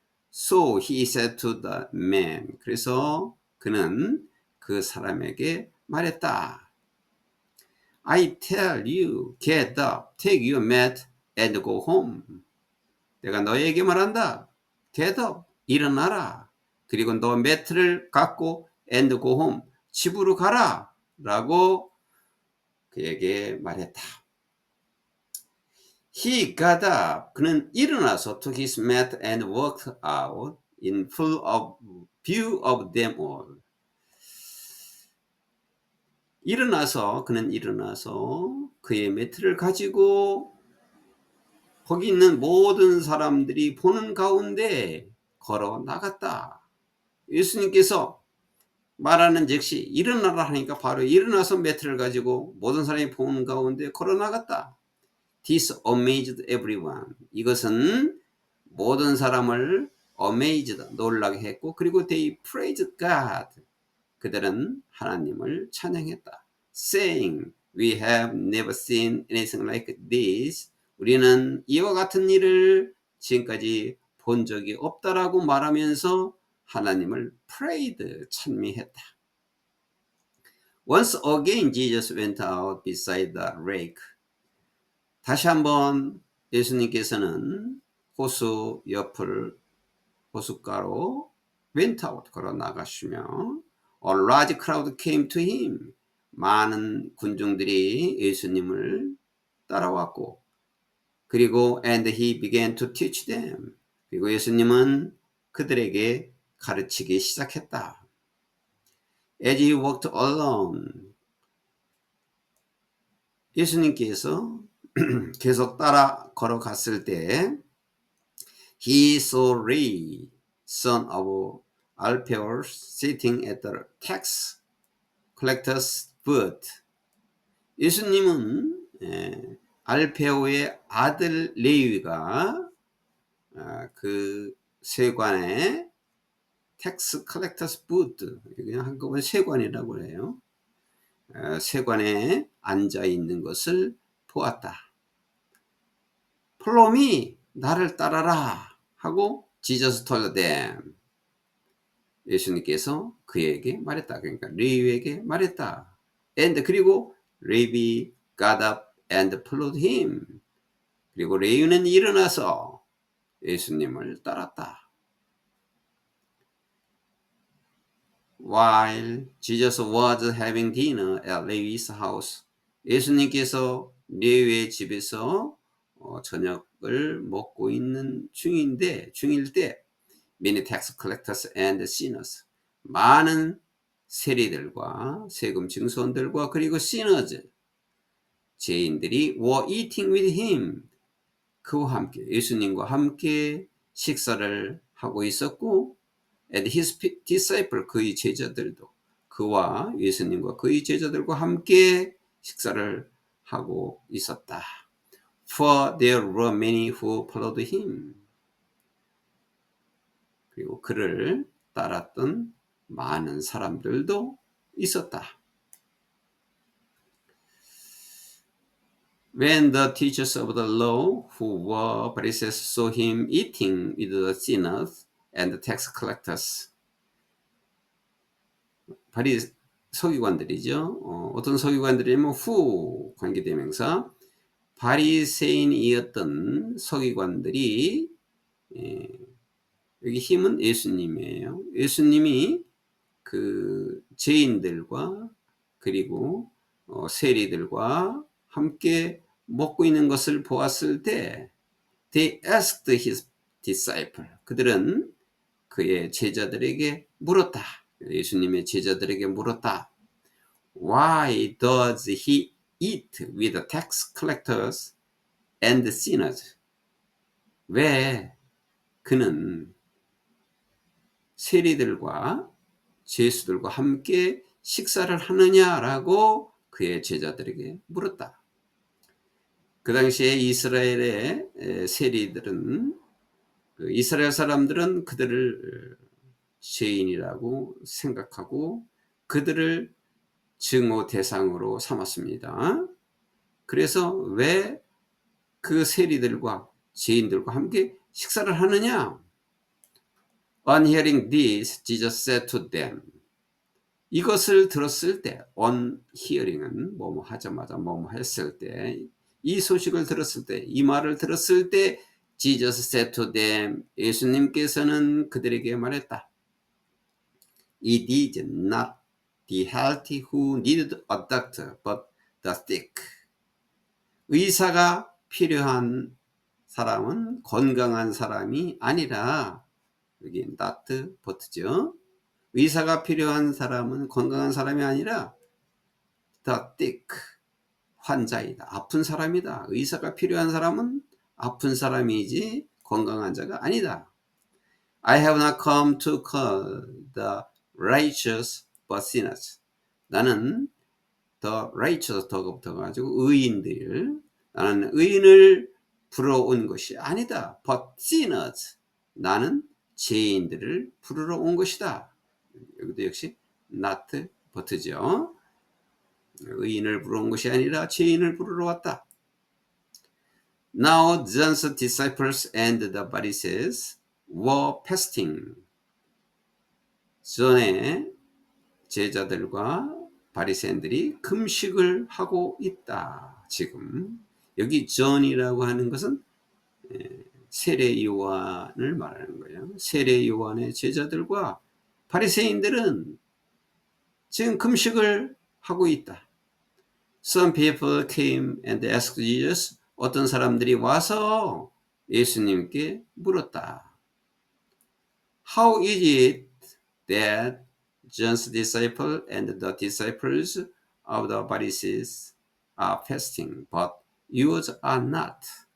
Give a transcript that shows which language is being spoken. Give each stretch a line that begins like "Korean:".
English: So he said to the man,
Korean: 그래서 그는 그 사람에게 말했다.
English: I tell you, get up, take your mat and go home.
Korean: 내가 너에게 말한다.
English: Get up,
Korean: 일어나라. 그리고 너 매트를 갖고
English: and go home,
Korean: 집으로 가라 라고 그에게 말했다.
English: He got up,
Korean: 그는 일어나서
English: took his mat and walked out in full of view of them all.
Korean: 그는 일어나서 그의 매트를 가지고 거기 있는 모든 사람들이 보는 가운데 걸어 나갔다. 예수님께서 말하는 즉시 일어나라 하니까 바로 일어나서 매트를 가지고 모든 사람이 보는 가운데 걸어 나갔다.
English: This amazed everyone.
Korean: 이것은 모든 사람을
English: amazed,
Korean: 놀라게 했고, 그리고
English: they praised God.
Korean: 그들은 하나님을 찬양했다.
English: Saying, we have never seen anything like this.
Korean: 우리는 이와 같은 일을 지금까지 본 적이 없다라고 말하면서 하나님을 prayed, 찬미했다.
English: Once again, Jesus went out beside the lake.
Korean: 다시 한번 예수님께서는 호수 옆을 호숫가로
English: went out,
Korean: 걸어 나가시며
English: A large crowd came to him.
Korean: 많은 군중들이 예수님을 따라왔고, 그리고
English: and he began to teach them.
Korean: 그리고 예수님은 그들에게 가르치기 시작했다.
English: As he walked along,
Korean: 예수님께서 계속 따라 걸어갔을 때
English: he saw Levi, son of Alphaeus, sitting at the tax collector's booth.
Korean: 예수님은 알페오의 아들 레위가 그 세관의
English: 텍스 컬렉터스 부드,
Korean: 그냥 한꺼번에 세관이라고 해요. 세관에 앉아 있는 것을 보았다.
English: Follow me,
Korean: 나를 따라라 하고
English: Jesus told them.
Korean: 예수님께서 그에게 말했다. 그러니까 레위에게 말했다.
English: And 그리고 레위 got up and followed him.
Korean: 그리고 레위는 일어나서 예수님을 따랐다.
English: While Jesus was having dinner at Levi's house,
Korean: 예수님께서 레위의 집에서 저녁을 먹고 있는 중일 때
English: many tax collectors and sinners,
Korean: 많은 세리들과 세금 징수원들과 그리고
English: sinners,
Korean: 죄인들이
English: were eating with him,
Korean: 그와 함께 예수님과 함께 식사를 하고 있었고,
English: and his disciple,
Korean: 그의 제자들도 그와 예수님과 그의 제자들과 함께 식사를 하고 있었다.
English: For there were many who followed him.
Korean: 그리고 그를 따랐던 많은 사람들도 있었다.
English: When the teachers of the law who were Pharisees saw him eating with the sinners and the tax collectors,
Korean: 서기관들이죠. 어떤 서기관들이면 who 관계대명사, 바리새인이었던 서기관들이, 여기 힘은 예수님이에요. 예수님이 그 죄인들과 그리고 세리들과 함께 먹고 있는 것을 보았을 때
English: they asked his disciple,
Korean: 그들은 그의 제자들에게 물었다. 예수님의 제자들에게 물었다.
English: Why does he eat with the tax collectors and sinners?
Korean: 왜 그는 세리들과 죄수들과 함께 식사를 하느냐라고 그의 제자들에게 물었다. 그 당시에 이스라엘의 세리들은, 이스라엘 사람들은 그들을 죄인이라고 생각하고 그들을 증오 대상으로 삼았습니다. 그래서 왜 그 세리들과 죄인들과 함께 식사를 하느냐?
English: On hearing this, Jesus said to them.
Korean: 이것을 들었을 때,
English: on hearing은
Korean: 뭐뭐 하자마자 뭐뭐 했을 때, 이 소식을 들었을 때, 이 말을 들었을 때,
English: Jesus said to them,
Korean: 예수님께서는 그들에게 말했다.
English: It is not the healthy who need a doctor, but the sick.
Korean: 의사가 필요한 사람은 건강한 사람이 아니라, 여기 not but죠. 의사가 필요한 사람은 건강한 사람이 아니라
English: the sick,
Korean: 환자이다. 아픈 사람이다. 의사가 필요한 사람은 아픈 사람이지 건강한 자가 아니다.
English: I have not come to call the righteous but sinners.
Korean: 나는
English: the righteous
Korean: 더 가지고 의인들, 나는 의인을 부르러 온 것이 아니다.
English: but sinners.
Korean: 나는 죄인들을 부르러 온 것이다. 여기도 역시 not but죠. 의인을 부르러 온 것이 아니라 죄인을 부르러 왔다.
English: Now John's disciples and the Pharisees were fasting.
Korean: 전에 제자들과 바리새인들이 금식을 하고 있다. 지금 여기 전이라고 하는 것은 세례 요한을 말하는 거예요. 세례 요한의 제자들과 바리새인들은 지금 금식을 하고 있다.
English: Some people came and asked Jesus.
Korean: 어떤 사람들이 와서 예수님께 물었다.
English: How is it that John's disciples and the disciples of the Pharisees are fasting, but yours are not?